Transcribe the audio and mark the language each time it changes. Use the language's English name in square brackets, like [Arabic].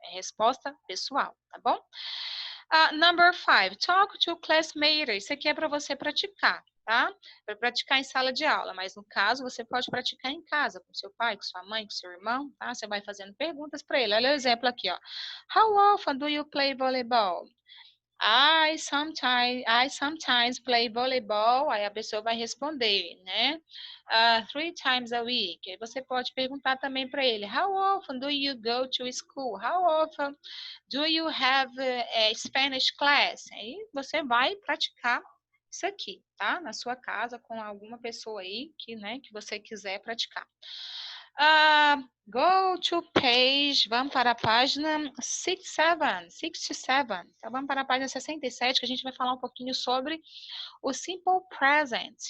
[Portuguese] É resposta pessoal, tá bom? [English] Number 5, talk to classmates. [Portuguese] Isso aqui é para você praticar, tá? Para praticar em sala de aula, mas no caso você pode praticar em casa, com seu pai, com sua mãe, com seu irmão, tá? Você vai fazendo perguntas para ele. Olha o exemplo aqui, ó. [English] How often do you play volleyball? I sometimes play volleyball. [Portuguese] Aí a pessoa vai responder, né? [English] 3 times a week. [Portuguese] Aí você pode perguntar também para ele, [English] how often do you go to school? How often do you have a Spanish class? [Portuguese] Aí você vai praticar isso aqui, tá? Na sua casa com alguma pessoa aí que, né, que você quiser praticar. [English] Go to page, [Portuguese] vamos para a página 67. Então, vamos para a página 67, que a gente vai falar um pouquinho sobre o simple present.